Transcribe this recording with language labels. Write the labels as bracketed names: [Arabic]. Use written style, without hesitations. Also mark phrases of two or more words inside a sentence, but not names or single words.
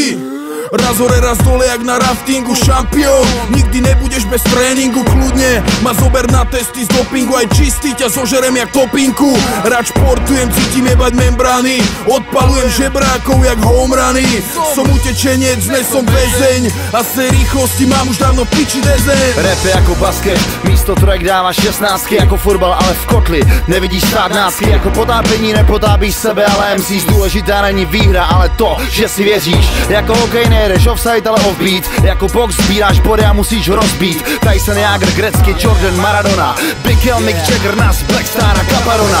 [Slovak] Raz hore, raz dole jak na raftingu. Šampión, nikdy nebudeš bez tréningu. Kľudne ma zober na testy z dopingu. Aj čistý ťa zožerem jak topinku. Rád športujem, cítim jebať membrány. Odpalujem žebrákov jak homerany. Som utečenec, dnes som väzeň. A z tej rýchlosti mám už dávno piči dezeň. [Czech] Rap je jako basket, místo trojek dáváš 16, jako fotbal, ale v kotli nevidíš státnácky. Jako potápění nepotápíš sebe, ale MCs. Důležitá není výhra, ale to, že si věříš. Jako hokej nejedeš offside, ale offbeat. Jako box sbíráš body a musíš ho rozbít. Tyson, Jagr, Gretzky, Jordan, Maradona, Big L, Mick Jagger, Nas, Blackstar a Caparona.